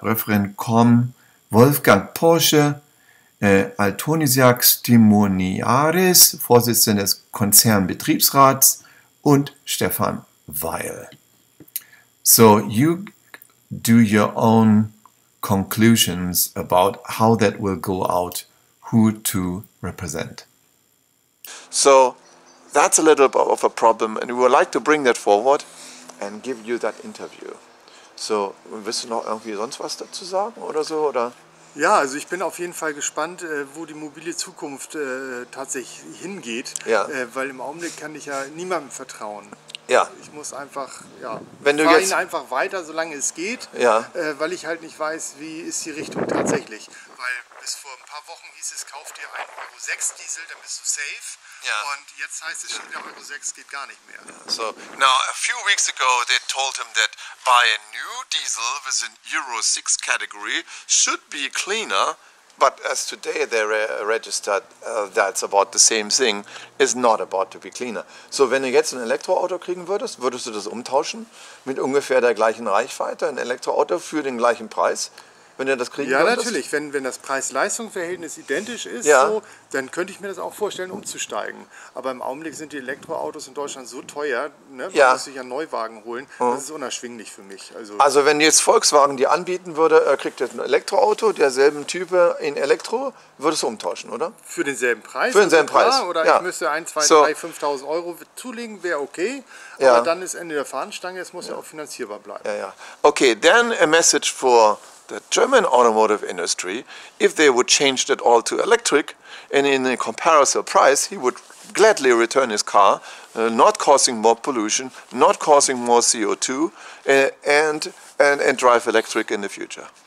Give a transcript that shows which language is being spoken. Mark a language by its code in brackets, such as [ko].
[de] Referent Com Wolfgang Porsche, Altonisiak Stimoniaris, Vorsitzender des Konzernbetriebsrats, und Stefan Weil. [en] So you do your own conclusions about how that will go out, who to represent. So that's a little bit of a problem, and we would like to bring that forward and give you that interview. [de] So, willst du noch irgendwie sonst was dazu sagen oder so? Oder? Ja, also ich bin auf jeden Fall gespannt, wo die mobile Zukunft tatsächlich hingeht, Ja. Weil im Augenblick kann ich ja niemandem vertrauen. Ja. Ich muss einfach, ja, Wenn du fahre jetzt- ihn einfach weiter, solange es geht, Ja. weil ich halt nicht weiß, wie ist die Richtung tatsächlich. Weil bis vor ein paar Wochen hieß es, kauf dir einen Euro 6 Diesel, dann bist du safe. Ja. Und jetzt heißt es schon wieder, Euro 6 geht gar nicht mehr. [en] So now a few weeks ago they told him that buy a new diesel with an Euro 6 category should be cleaner, but as today they registered that's about the same thing, is not about to be cleaner. [de] So wenn du jetzt ein Elektroauto kriegen würdest, würdest du das umtauschen mit ungefähr der gleichen Reichweite, ein Elektroauto für den gleichen Preis? Wenn du das kriegen Ja, würdest? natürlich. Wenn das Preis-Leistung-Verhältnis identisch ist, Ja. so, dann könnte ich mir das auch vorstellen, umzusteigen. Aber im Augenblick sind die Elektroautos in Deutschland so teuer, ne? Man Ja. muss sich einen Neuwagen holen, das ist unerschwinglich für mich. Also wenn jetzt Volkswagen dir anbieten würde, kriegt ihr ein Elektroauto derselben Type in Elektro, würdest du umtauschen, oder? für denselben Preis? Für denselben klar, Preis, Oder ja. ich müsste 1, 2, So. 3, 5.000 Euro zulegen, wäre okay. Ja. Aber dann ist Ende der Fahnenstange, es muss ja auch finanzierbar bleiben. [en] Yeah, yeah. Okay, then a message for the German automotive industry. If they would change that all to electric, and in a comparable price, he would gladly return his car, not causing more pollution, not causing more CO2, and drive electric in the future.